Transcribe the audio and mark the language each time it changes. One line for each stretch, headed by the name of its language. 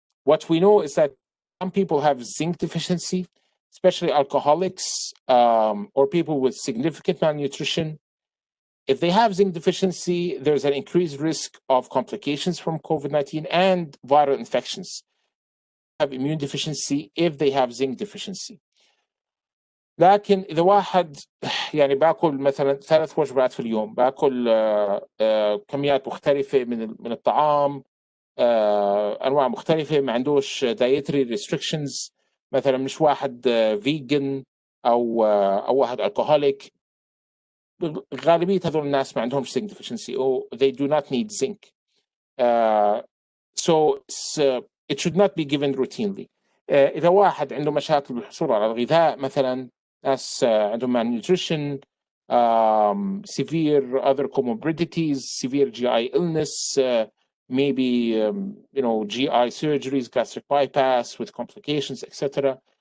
English: What we know is that some people have zinc deficiency, especially alcoholics or people with significant malnutrition. If they have zinc deficiency, there's an increased risk of complications from COVID-19 and viral infections. Have immune deficiency if they have zinc deficiency.
Arabic: لكن إذا واحد يعني باكل مثلا 3 وجبات في اليوم، باكل كميات مختلفة من الطعام، أنواع مختلفة، ما عندوش dietary restrictions، مثلا مش واحد vegan أو واحد alcoholic، غالبية هذول الناس ما عندهمش
English: zinc deficiency or they do not need zinc. So it should not be given routinely.
Arabic: إذا واحد عنده مشاكل بالحصول على الغذاء، مثلا ناس عندهم
English: malnutrition, severe other comorbidities, severe GI illness, maybe GI surgeries, gastric bypass with complications, etc.